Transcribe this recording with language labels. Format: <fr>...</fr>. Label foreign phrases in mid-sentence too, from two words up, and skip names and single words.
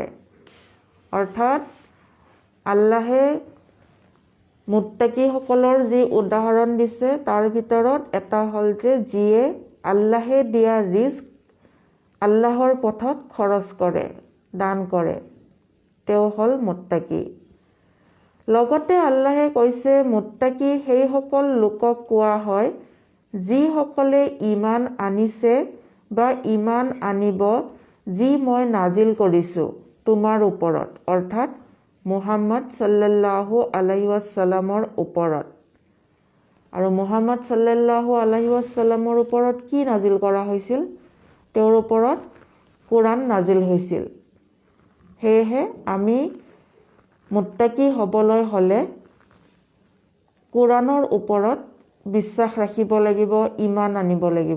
<as>অৰ্থাৎ আল্লাহে মুত্তাকিসকলৰ যি উদাহৰণ দিছে তাৰ ভিতৰত এটা হ'ল যে যিয়ে আল্লাহে দিয়া ৰিস্ক আল্লাহৰ পথত খৰচ কৰে, দান কৰে, তেওঁ হ'ল মুত্তাকি। লগতে আল্লাহে কৈছে মুত্তাকি সেইসকল লোকক কোৱা হয় যিসকলে ঈমান আনিছে বা ঈমান আনিব যি মই নাজিল কৰিছোঁ তোমাৰ ওপৰত, অৰ্থাৎ মুহাম্মদ</as> <ar>صلى الله عليه وسلم</ar> <as>ওপৰত। আৰু মুহাম্মদ</as> <ar>صلى الله عليه وسلم</ar> <as>ওপৰত কি নাজিল কৰা হৈছিল? তেওঁৰ ওপৰত কোৰাণ নাজিল হৈছিল। সেয়েহে আমি মুত্তাকি হ'বলৈ হ'লে কোৰাণৰ ওপৰত বিশ্বাস ৰাখিব লাগিব, ঈমান আনিব লাগিব।</as>